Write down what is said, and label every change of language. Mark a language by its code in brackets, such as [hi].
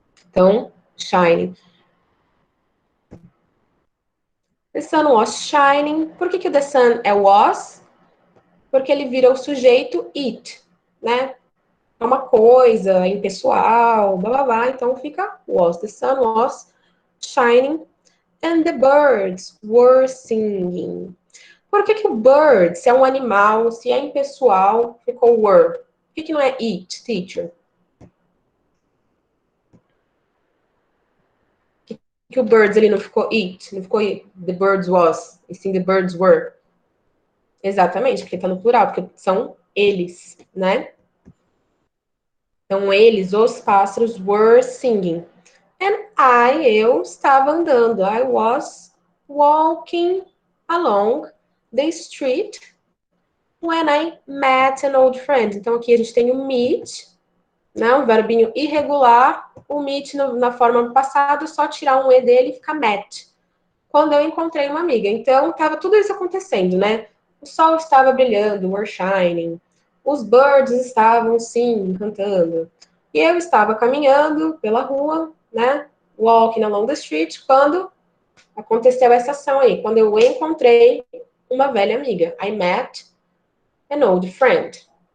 [pt] Então, shining. [en] The sun was shining. [pt] Por que o [en] the sun [pt] é [en] was? [pt] Porque ele vira o sujeito it, né? É uma coisa, é impessoal, blá blá blá. Então fica was. [en] The sun was shining and the birds were singing. [pt] Por que o bird, se é um animal, se é impessoal, ficou were? Por que não é it, teacher? Que o birds ali não ficou it, não ficou it, [en] the birds was, [pt] e sim [en] the birds were. [pt] Exatamente, porque tá no plural, porque são eles, né? Então, eles, os pássaros, [en] were singing. And [pt] eu estava andando. [en] I was walking along the street when I met an old friend. [pt] Então, aqui a gente tem o meet, né? Um verbinho irregular. O meet na forma passada, só tirar um E dele e fica met. Quando eu encontrei uma amiga. Então, estava tudo isso acontecendo, né? O sol estava brilhando, [en] were shining. [pt] Os birds estavam, sim, cantando. E eu estava caminhando pela rua, né? [en] Walking along the street, [pt] quando aconteceu essa ação aí. Quando eu encontrei uma velha amiga. [en] I met an old friend.